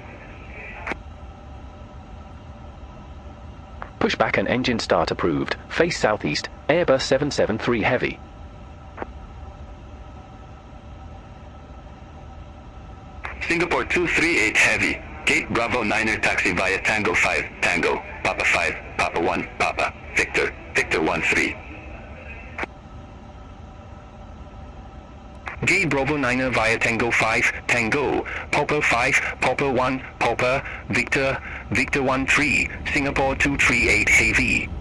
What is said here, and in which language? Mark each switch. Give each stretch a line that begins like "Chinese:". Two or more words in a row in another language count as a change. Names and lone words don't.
English: Pushback and engine start approved. Face southeast, Airbus 773 Heavy. Singapore 238 Heavy, Gate Bravo 9er taxi via Tango 5, Tango, Papa 5, Papa 1, Papa, Victor, Victor 13. Gate Bravo 9er via Tango 5, Tango, Papa 5, Papa 1, Papa, Victor, Victor 13, Singapore 238 Heavy.